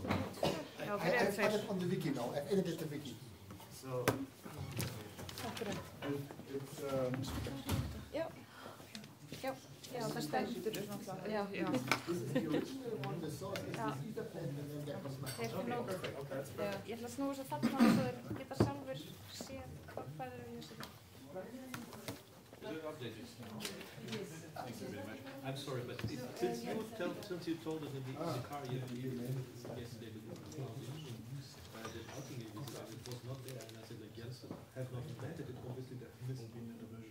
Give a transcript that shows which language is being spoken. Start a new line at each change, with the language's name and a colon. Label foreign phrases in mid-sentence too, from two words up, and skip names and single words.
English: I've put it on the wiki now. I've edited the wiki. So,
Icelandic: Já, það stendur náttúrulega. Já. Ég ætla að snúa svo þarna svo þeir geta sjálfur séð hvað þeir eru að setja.
English: I'm sorry, but since you told us in the car yesterday that outing it was not there, and I said like Jens has not invented it, obviously there must be another version.